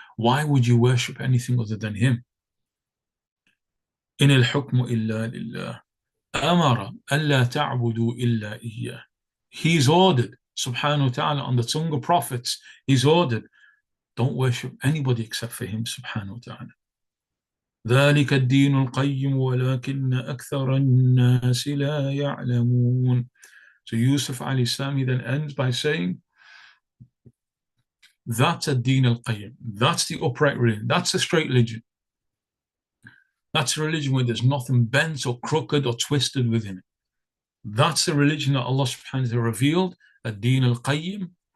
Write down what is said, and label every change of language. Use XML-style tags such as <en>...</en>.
<en>Why would you worship anything other than him?</en> <ar>In al-hukmu illa lillah. Amara alla ta'budu illa iyyah.</ar> <en>He's ordered, subhanahu wa ta'ala, on the tongue of prophets, he's ordered, don't worship anybody except for him, subhanahu wa ta'ala.</en> <ar>ذلك الدين القيم ولكن أكثر الناس لا يعلمون.</ar> <en>So Yusuf alayhi salam, he then ends by saying, that's a deen al-qayyim. That's the upright religion. That's a straight religion. That's a religion where there's nothing bent or crooked or twisted within it. That's the religion that Allah subhanahu wa ta'ala revealed, a deen al-qayyim.</en>